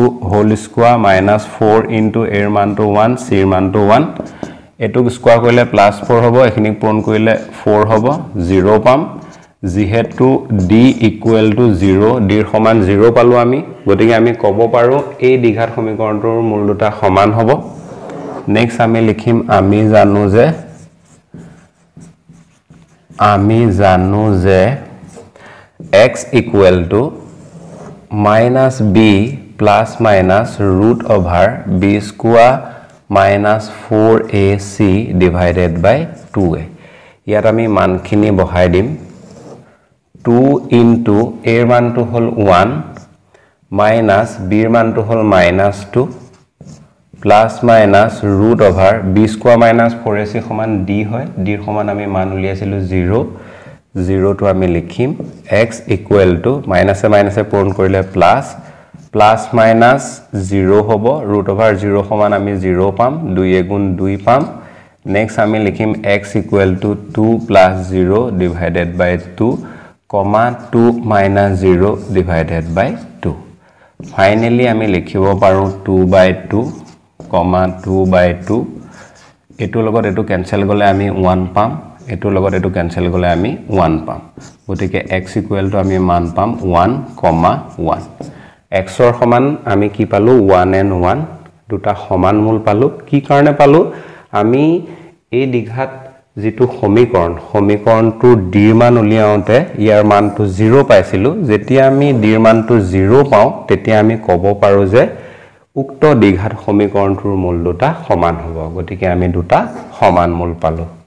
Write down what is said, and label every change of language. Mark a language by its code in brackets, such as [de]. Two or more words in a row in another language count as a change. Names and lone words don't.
[en] whole square [as] -4 * a ৰ মানটো 1 c ৰ মানটো 1 এটো স্কয়াৰ কৰিলে +4 হ'ব এখিনি পূৰণ কৰিলে 4 হ'ব 0 পাম যেহেতু d = 0 d ৰ সমান 0 পালো আমি গতিকে আমি ক'ব পাৰো এই দ্বিঘাত সমীকৰণটোৰ মূল দুটা সমান হ'ব নেক্সট আমি লিখিম আমি জানো যে [en] x = minus b plus minus root over b square minus 4ac divided by 2a. [as] ইয়াত আমি মানখিনি বহাই দিম 2 into a ৰ মানটো হল 1 [en] minus b [as] ৰ মানটো হল -2 [en] plus minus root over b square minus 4ac [as] সমান d হয় d ৰ সমান আমি মান উলিয়াইছিলো 0 0 to আমি লিখিম [en] x equal to minus e minus e [as] পূৰণ কৰিলে [en] plus minus 0 [as] হ'ব [en] root over 0 [as] সমান আমি 0 পাম 2 এ গুণ 2 পাম next আমি লিখিম [en] x equal to 2 plus 0 divided by 2 comma 2 minus 0 divided by 2 finally [as] আমি লিখিব পাৰো [en] 2 by 2 comma 2 by 2 [as] এটো লগত এটো ক্যান্সেল গলে আমি 1 পাম এটো লগত এটো ক্যান্সেল গলে আমি 1 পাম গতিকে [en] x equal to [as] আমি মান পাম 1,1 x ৰ সমান আমি কি পালো 1 and 1 দুটা সমান মূল পালো কি কাৰণে পালো আমি এই দ্বিঘাত যেটো সমীকৰণটো d ৰ মান উলিয়াওতে ইয়াৰ মানটো 0 পাইছিলো যেতিয়া আমি d ৰ মানটো 0 পাও তেতিয়া আমি ক'ব পাৰো যে উক্ত দ্বিঘাত সমীকৰণটোৰ মূল দুটা সমান হ'ব গতিকে আমি দুটা সমান মূল পালো